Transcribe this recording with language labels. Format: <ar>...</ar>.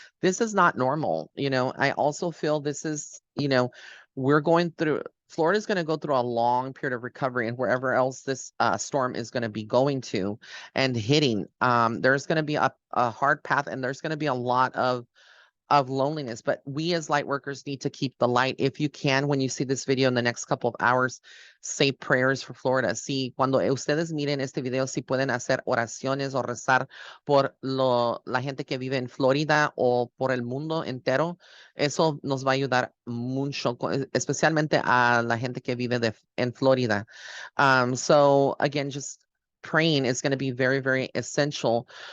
<en>This is not normal. I also feel this is, we're going through, Florida's going to go through a long period of recovery, and wherever else this storm is going to be going to and hitting, there's going to be a hard path, and there's going to be a lot of loneliness. But we as light workers need to keep the light. If you can, when you see this video in the next couple of hours, say prayers for Florida.</en> <es>Si cuando ustedes miren este video, si pueden hacer oraciones o rezar por la gente que vive en Florida o por el mundo entero, eso nos va a ayudar mucho, especialmente a la gente que vive en Florida.</es> <en>So again, just praying is going to be very, very essential.</en>